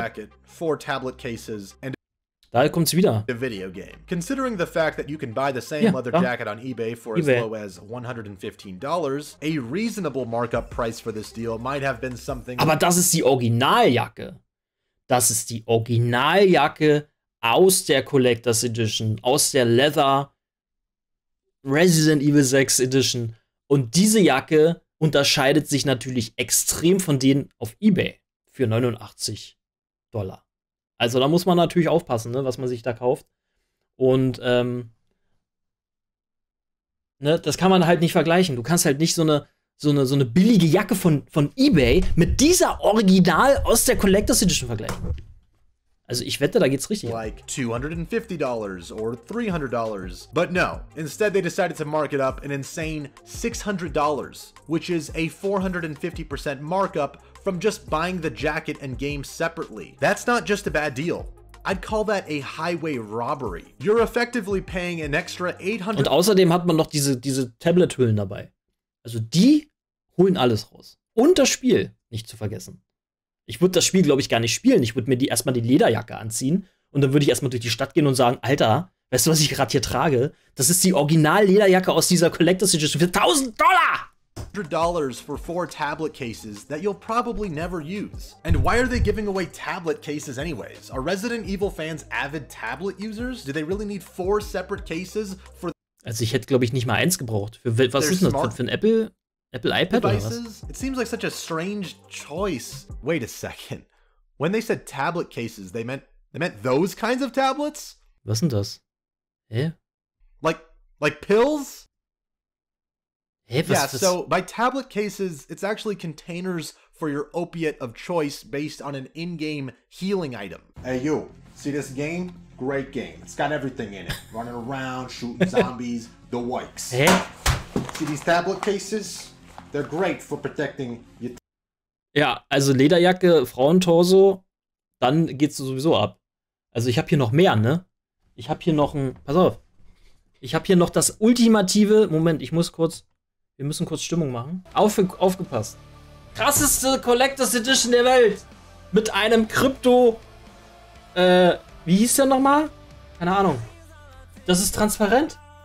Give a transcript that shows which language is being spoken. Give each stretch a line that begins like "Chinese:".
English: jacket, 4 tablet cases, and
German: Da kommt's wieder.
English: a video game. Considering the fact that you can buy the same
German: Ja,
English: leather
German: ja.
English: jacket on eBay for as eBay. low as $115, a reasonable markup price for this deal might have been something.
German: Aber das ist die Originaljacke. Das ist die Originaljacke aus der Collector's Edition, aus der Leather Resident Evil 6 Edition. Und diese Jacke unterscheidet sich natürlich extrem von denen auf eBay für $89. Also da muss man natürlich aufpassen, ne, was man sich da kauft. Und ne, das kann man halt nicht vergleichen. Du kannst halt nicht so eine billige Jacke von eBay mit dieser Original aus der Collector's Edition vergleichen. Also ich wette, da geht's richtig.
English: Like $250 or $300. But no, instead they decided to mark it up an insane $600, which is a 450% markup from just buying the jacket and game separately. That's not just a bad deal. I'd call that a highway robbery. You're effectively paying an extra $800.
German: Und außerdem hat man noch diese Tablet-Hüllen dabei. Also die holen alles raus. Und das Spiel, nicht zu vergessen. Ich würde das Spiel, glaube ich, gar nicht spielen. Ich würde mir erstmal die Lederjacke anziehen und dann würde ich erstmal durch die Stadt gehen und sagen, Alter, weißt du, was ich gerade hier trage? Das ist die Original-Lederjacke aus dieser Collector's Edition für $1.000!
English: $100 for 4 tablet cases that you'll probably never use. And why are they giving away tablet cases anyways? Are Resident Evil fans avid tablet users? Do they really need 4 separate cases for?
German: Also ich hätte, glaube ich, nicht mal eins gebraucht. Was ist denn das? Für ein Apple iPad oder was?
English: It seems like such a strange choice. Wait a second. When they said tablet cases, they meant those kinds of tablets?
German: Was denn das? Hä?
English: Like pills?
German: Hä, was?
English: So by tablet cases, it's actually containers for your opiate of choice based on an in-game healing item. Hey you, see this game? Great game. It's got everything in it. Running around, shooting zombies, the wikes.
German: Hä?
English: See these tablet cases? They're great for protecting your.
German: Ja, also Lederjacke, Frauentorso, dann geht's sowieso ab. Also ich habe hier noch mehr, ne? Ich habe hier noch ein, pass auf. Ich habe hier noch das ultimative, Moment, wir müssen kurz Stimmung machen. Aufgepasst. Krasseste Collector's Edition der Welt. Mit einem Krypto, wie hieß der nochmal? Keine Ahnung. Das ist transparent.